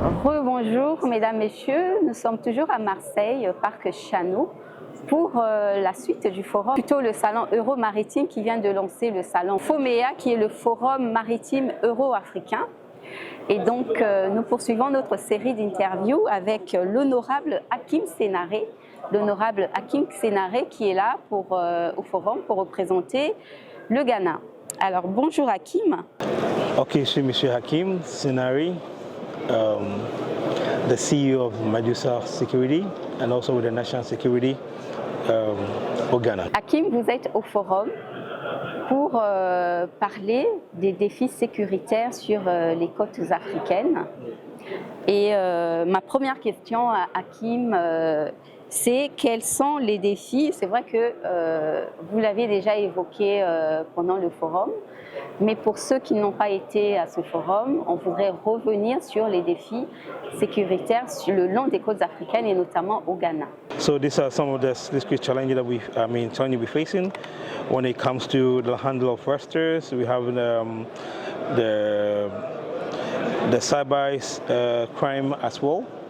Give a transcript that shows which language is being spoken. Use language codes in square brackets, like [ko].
[fr] Rebonjour, mesdames, messieurs. Nous sommes toujours à Marseille, au parc Chano, pour la suite du forum, plutôt le salon Euro-Maritime qui vient de lancer le salon FOMEA, qui est le forum maritime euro-africain. Et donc, nous poursuivons notre série d'interviews avec l'honorable Hakim Sénaré. L'honorable Hakim Sénaré qui est là au forum pour représenter le Ghana. Alors, bonjour Hakim. Ok, je suis M. [en] Hakim Sénaré, the CEO of Medusa Security and also with the National Security [fr] au Ghana. Hakim, vous êtes au forum pour parler des défis sécuritaires sur les côtes africaines. Et ma première question à Hakim, c'est quels sont les défis? C'est vrai que vous l'avez déjà évoqué pendant le forum, mais pour ceux qui n'ont pas été à ce forum, on voudrait revenir sur les défis sécuritaires sur le long des côtes africaines et notamment au Ghana. [en] So these are some of the discrete challenges that we're facing when it comes to the handle of fraudsters. We have the cyber crime as well.